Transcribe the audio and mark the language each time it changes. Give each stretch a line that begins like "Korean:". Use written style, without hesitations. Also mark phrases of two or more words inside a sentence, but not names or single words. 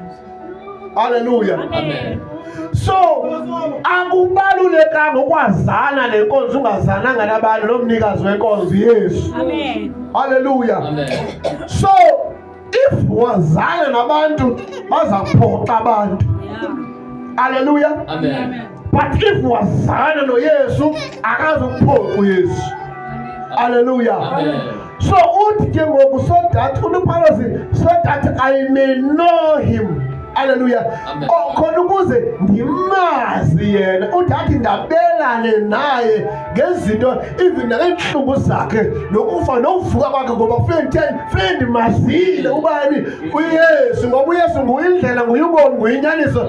Xhosa: Hallelujah. Amen. So akubalulekanga ukwazana nenkonzo ungazananga nabantu nomnikazi wenkonzo Yesu. Amen. Hallelujah. Amen.
English: So if
Xhosa: wazana nabantu bazaphoxa abantu. Yeah. Hallelujah. Amen.
English: But if
Xhosa: wazana noYesu akazuphoxa uYesu. Hallelujah. Amen. So uthi ke ngoku
English: so that
Xhosa: uPaulos,
English: so that I may know him.
Xhosa: Hallelujah. Amen. Khona ukuze ndimazi yena, uthi ndabelane naye ngezinto even ngenhlungu zakhe nokufa nokuvuka kwakhe, ngoba friend mazile ubani uYesu, ngoba uYesu nguyindlela, nguyubomi, nguyinyaniso.